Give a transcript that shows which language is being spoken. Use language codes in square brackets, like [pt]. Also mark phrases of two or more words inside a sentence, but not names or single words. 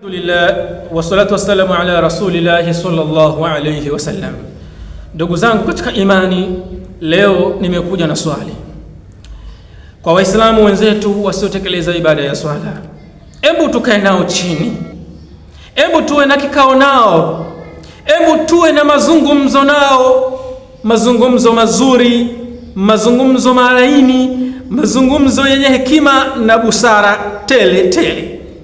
[ar] الحمد لله والصلاة والسلام على رسول الله صلى الله عليه وسلم. [sw] Ndugu zangu katika imani, leo nimekuja na swali kwa waislamu wenzetu wasiotekeleza ibada ya swala. Hebu tukae nao chini, hebu tuwe na kikao nao, hebu tuwe na mazungumzo nao, mazungumzo mazuri, mazungumzo malaini, mazungumzo yenye hekima na busara tele tele.